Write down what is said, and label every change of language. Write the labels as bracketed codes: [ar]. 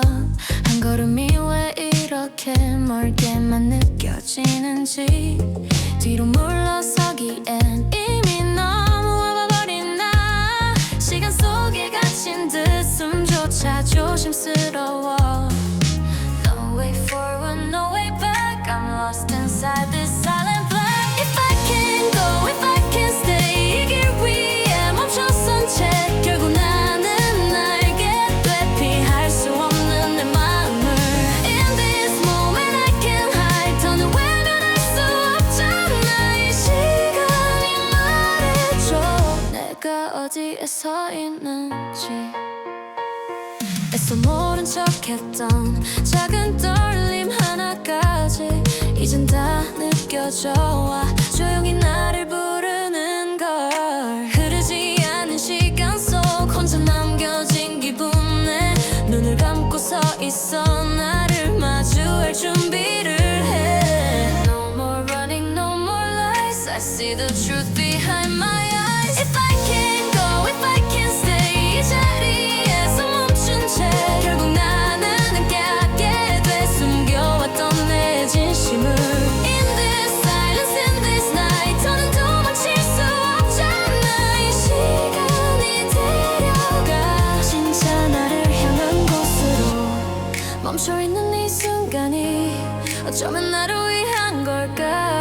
[ko] 한 걸음이 왜 이렇게 멀게만 느껴지는지. 뒤로 물러서기엔 이미 너무 와버린 나. 시간 속에 갇힌 듯 숨조차 조심스러워. [en] No way forward, no way back. I'm lost inside this silent black. If I can't go, if I can't stay, [ko] 이 길 위에 멈춰선 채 결국 나는 알게 돼. 피할 수 없는 내 마음을. [en] In this moment I can't hide. [ko] 더는 외면할 수 없잖아. 이 시간이 말해줘 내가 어디에 서 있는지. 애써 모른 척했던 작은 떨림 하나까지 이젠 다 느껴져 와. 조용히 나를 부르는 걸. 흐르지 않은 시간 속 혼자 남겨진 기분에 눈을 감고 서 있어. 나를 마주할 준비를 해. [en] No more running, no more lies. I see the truth behind my eyes. If I can't go, if I can't stay, [ko] 이 자리에서 멈춘 채 결국 나는 함께하게 돼. 숨겨왔던 내 진심을. [en] In this silence, in this night, [ko] 더는 도망칠 수 없잖아. 이 시간이 데려가 진짜 나를 향한 곳으로. 멈춰있는 이 순간이 어쩌면 나를 위한 걸까.